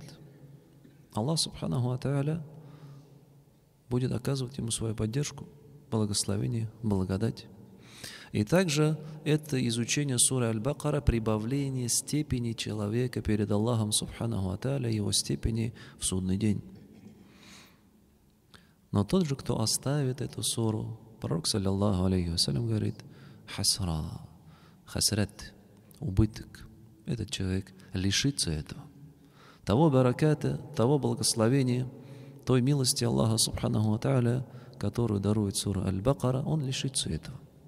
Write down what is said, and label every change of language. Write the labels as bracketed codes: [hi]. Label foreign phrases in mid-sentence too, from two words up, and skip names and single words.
[ar] الله سبحانه وتعالى [ru] будет оказывать ему свою поддержку, благословение, благодать. И также это изучение суры Аль-Бакара, прибавление степени человека перед Аллахом [ar] سبحانه وتعالى, [ru] его степени в судный день. Но тот же, кто оставит эту суру, пророк, [ar] صلى الله عليه وسلم, [ru] говорит: [ar] حسرة، حسرة, [ru] убыток. Этот человек лишится этого. Того бараката, того благословения, той милости Аллаха [ar] سبحانه وتعالى, [ru] которую дарует сура Аль-Бакара, он лишится этого.